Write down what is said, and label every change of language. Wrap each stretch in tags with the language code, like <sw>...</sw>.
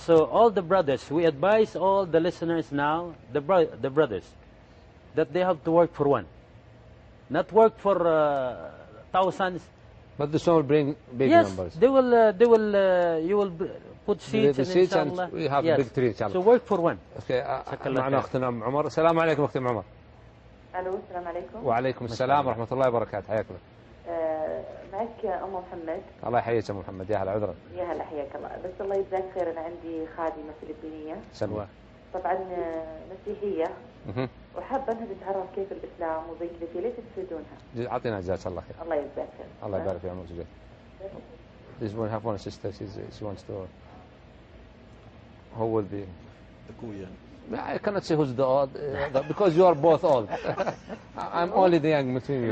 <en>So all the brothers, we advise all the listeners now, the brothers, that they have to work for one, not work for thousands. But this one will bring big numbers. They will. You will put seeds and we have a big tree inshallah. So work for one.</en> <ar>Okay. معنا أختنا أم عمر. السلام عليكم أختي أم عمر. الو السلام عليكم. وعليكم السلام ورحمة الله وبركاته. حياكم. معك أم محمد. الله يحييك أم محمد. يا هلا عذرا. يا هلا حياك الله. بس الله يجزاك خير، أنا عندي خادمة فلبينية. سلوى. طبعا مسيحية مهم. وحابة أنها تتعرف كيف الإسلام وضيفتي ليش تفيدونها؟ أعطينا جزاك الله خير. الله يجزاك خير. الله يبارك في عمرك جزاك.</ar> <en>This one have one sister. She wants to. Who will be?</en> <tl>Kuya.</tl> <en>I cannot say who's the old because you are both old. I'm only the young between you.</en>